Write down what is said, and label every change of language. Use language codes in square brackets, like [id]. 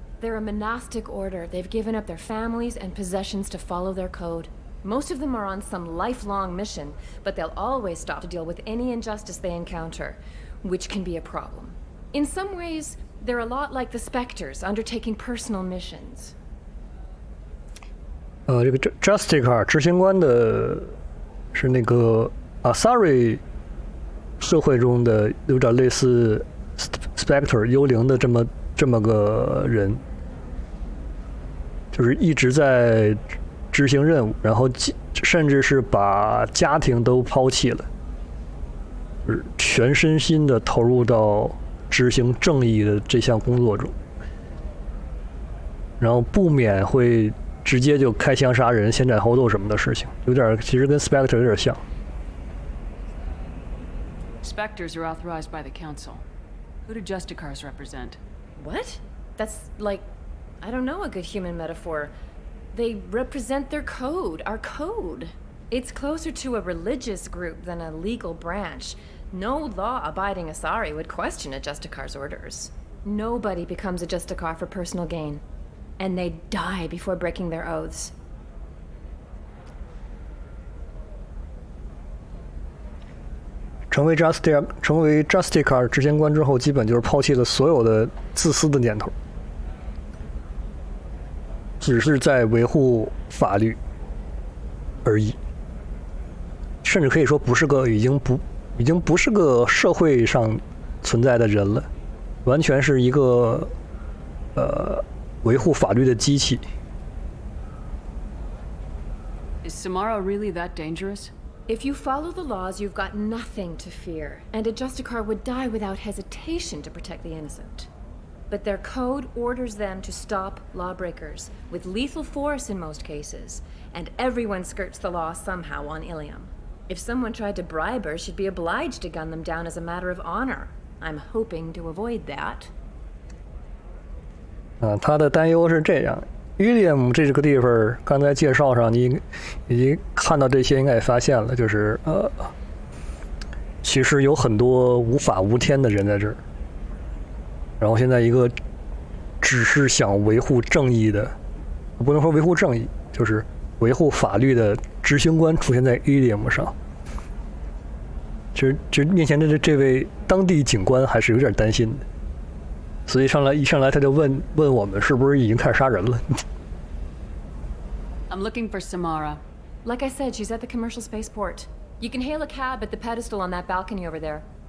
[en] They're a monastic order. They've given up their families and possessions to follow their code. Most of them are on some lifelong mission, but they'll always stop to deal with any injustice they encounter, which can be a problem. In some ways, they're a lot like the Spectres, undertaking personal missions. [zh] 这个 Justicar 执行官的是那个 Asari 社会中的有点类似 Spectre 幽灵的这么个人，就是一直在执行任务，然后甚至是把家庭都抛弃了，就是全身心的投入到执行正义的这项工作中，然后不免会直接就开枪杀人、先斩后奏什么的事情，有点其实跟 Spectre 有点像。 [en] Spectres are authorized by the Council. Who do Justicars represent? What? That's like, I don't know a good human metaphor. They represent their code, our code. It's closer to a religious group than a legal branch. No law-abiding Asari would question a Justicar's orders. Nobody becomes a Justicar for personal gain. And they die before breaking their oaths. [zh] 成为 Justicar 执行官之后，基本就是抛弃了所有的自私的念头，只是在维护法律而已。甚至可以说已经不是个社会上存在的人了，完全是一个维护法律的机器。 [en] Is Samara really that dangerous? If you follow the laws, you've got nothing to fear, and a Justicar would die without hesitation to protect the innocent. But their code orders them to stop lawbreakers, with lethal force in most cases, and everyone skirts the law somehow on Illium. If someone tried to bribe her, she'd be obliged to gun them down as a matter of honor. I'm hoping to avoid that. [zh] 他的担忧是这样。 Illium 这个地方，刚才介绍上你已经看到这些，应该也发现了，就是其实有很多无法无天的人在这儿。然后现在一个只是想维护正义的，不能说维护正义，就是维护法律的执行官出现在 Illium 上。其实面前的这位当地警官还是有点担心的。所以一上来他就问我们是不是已经开始杀人了。 [en] I'm looking for Samara. Like I said, she's at the commercial spaceport. You can hail a cab at the pedestal on that balcony over there.